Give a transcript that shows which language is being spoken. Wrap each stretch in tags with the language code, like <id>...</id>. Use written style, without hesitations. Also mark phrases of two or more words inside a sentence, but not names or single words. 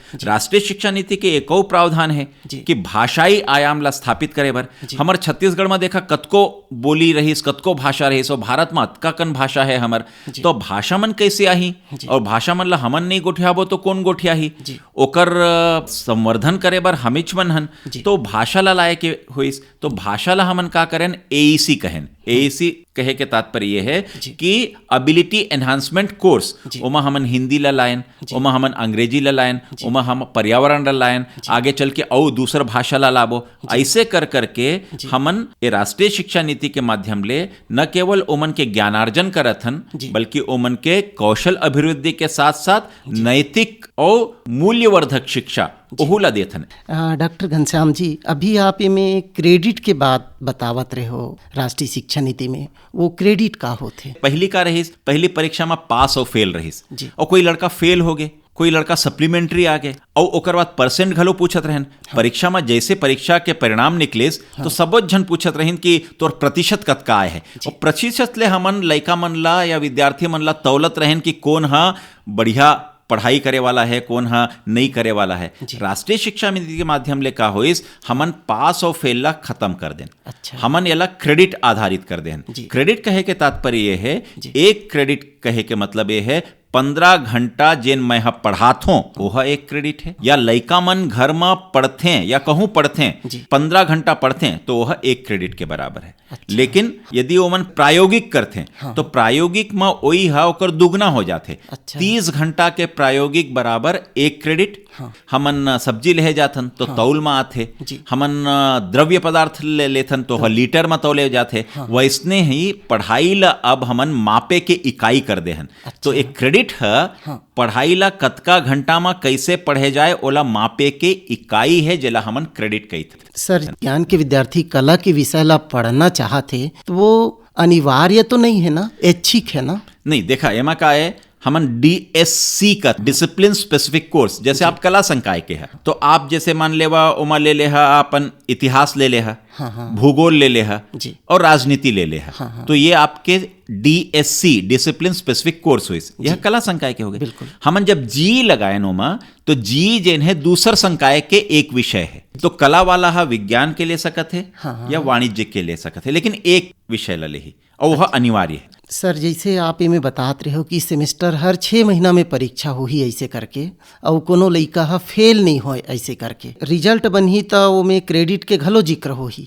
<hne>राष्ट्रीय शिक्षा नीति के एक और प्रावधान है कि भाषाई आयाम ला स्थापित करे बर हमर छत्तीसगढ़ में देखा कतको बोली रहीस, कतको भाषा रहीस, और भारत में अतका कन भाषा है हमर। तो भाषा मन कैसे आही और भाषा मन ला हमन नहीं गोठियाबो तो कौन गोठियाही? ओकर संवर्धन करे बर हमिच मन हन। तो भाषा ला लाए के होइस। तो भाषा ला हमन का करें? AEC कहें। AEC कहे के तात्पर्य ये है कि</hne> <en>ability enhancement course,</en> <hne>ओमा हमन हिंदी ला लायन, ओमा हमन अंग्रेजी ला लायन, ओमा हम पर्यावरण ला लायन, आगे चल के और दूसर भाषा ला लाबो। ऐसे कर करके हमन ये राष्ट्रीय शिक्षा नीति के माध्यम ले न केवल ओमन के ज्ञानार्जन करत हन, बल्कि ओमन के कौशल अभिवृद्धि के साथ साथ नैतिक और मूल्यवर्धक शिक्षा ओहुला देथन। डॉक्टर घनश्याम जी, अभी आप में क्रेडिट के बात बतावत रहे हो राष्ट्रीय शिक्षा नीति में, वो क्रेडिट का होते? पहली का रहीस, पहली परीक्षा में पास और फेल रहीस, और कोई लड़का फेल हो गए, कोई लड़का सप्लीमेंट्री आ गए और ओकर बाद परसेंट घलो पूछत रहन। परीक्षा में जैसे परीक्षा के परिणाम निकलेस तो सबो झन पूछत रहन कि तोर प्रतिशत कतका आए है, और प्रतिशत ले हमन लइका मन ला या विद्यार्थी मन ला तौलत रहन कि कौन हा बढ़िया पढ़ाई करे वाला है, कौन हा नहीं करे वाला है। राष्ट्रीय शिक्षा नीति के माध्यम ले का होइस, हमन पास और फेल ला खत्म कर देन। अच्छा। हमन एला क्रेडिट आधारित कर देन। क्रेडिट कहे के तात्पर्य ये है, एक क्रेडिट कहे के मतलब ये है 15 घंटा जेन मैं पढ़ात हूं वह एक क्रेडिट है, या लइका मन घर में पढ़ते या कहूं पढ़ते 15 घंटा पढ़ते तो वह एक क्रेडिट के बराबर है। अच्छा। लेकिन यदि वो मन प्रायोगिक करते तो प्रायोगिक में वही हा ओकर दुगना हो जाते। अच्छा। 30 घंटा के प्रायोगिक बराबर एक क्रेडिट। हमन सब्जी ले जाथन तो तौल में आथे, हमन द्रव्य पदार्थ ले लेथन तो लीटर में तौले जाते। वैसने ही पढ़ाई ला अब हमन मापे के इकाई कर दे हन। तो एक क्रेडिट है पढ़ाई ला कतका घंटा में कैसे पढ़े जाए ओला मापे के इकाई है, जेला हमन क्रेडिट कहते। सर, ज्ञान के विद्यार्थी कला के विषय ला पढ़ना चाहते तो वो अनिवार्य तो नहीं है ना, ऐच्छिक है ना? नहीं, देखा एमा का है, हमन DSC का</hne> <en>discipline specific course,</en> <hne>जैसे आप कला संकाय के है तो आप जैसे मान लेवा ओमा ले लेहा अपन इतिहास ले लेहा, भूगोल ले लेहा और राजनीति ले लेहा। तो ये आपके DSC</hne> <en>discipline specific course</en> <hne>हुई, यह कला संकाय के हो गए। हमन जब जी लगाए नोमा तो जी जेन है दूसर संकाय के एक विषय है, तो कला वाला हा विज्ञान के ले सकत है या वाणिज्य के ले सकत है, लेकिन एक विषय ला लेही और वह अनिवार्य है। सर, जैसे आप इमें बतात रहे हो कि सेमेस्टर हर 6 महीना में परीक्षा हो ही ऐसे करके, और कोनो लइका हा फेल नहीं हो ऐसे करके रिजल्ट बनही तो वो में क्रेडिट के घलो जिक्र हो ही।</hne>